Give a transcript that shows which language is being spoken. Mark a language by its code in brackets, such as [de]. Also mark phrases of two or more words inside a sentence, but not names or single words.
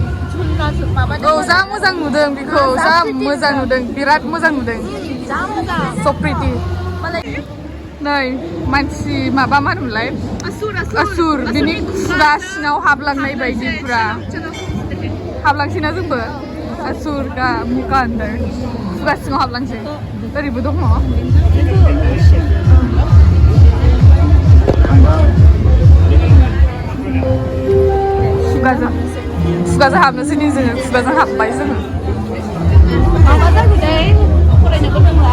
[brx] जा मोजां नुदों बेखौ जा मोजां नुदों बिराद मोजां नुदों [en] so pretty [brx] नै मानसि माबा मा होनोमोनलाय असुर बिनि खुगा सिङाव हाबलांनाय बायदि फुरा हाबलांसैना जोंबो असुर का मुका होनदों खुगा सिङाव हाबलांसै ओरैबो दङ खुगाजों हाबनोसै नि जोङो खुगाजों हाबबाय जोङो माबा जाखोथाय फरायनोबो रोंला